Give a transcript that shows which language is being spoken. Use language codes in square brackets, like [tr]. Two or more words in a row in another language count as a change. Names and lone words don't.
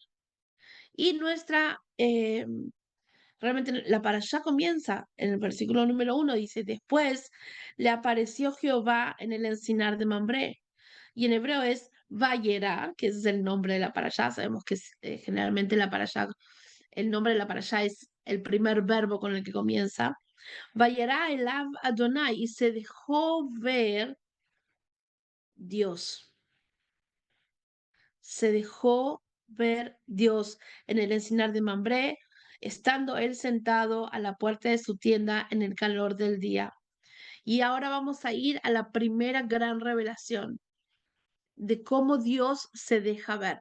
[es] Y realmente la parashá comienza en el versículo número 1, dice, después le apareció Jehová en el encinar de Mambré. Y en hebreo es Vayera, que ese es el nombre de la parashá. Sabemos que generalmente la parashá, el nombre de la parashá es el primer verbo con el que comienza. [he] וירא אליו אדני, [es] y se dejó ver Dios. Se dejó ver Dios en el encinar de Mambré, estando él sentado a la puerta de su tienda en el calor del día. Y ahora vamos a ir a la primera gran revelación de cómo Dios se deja ver.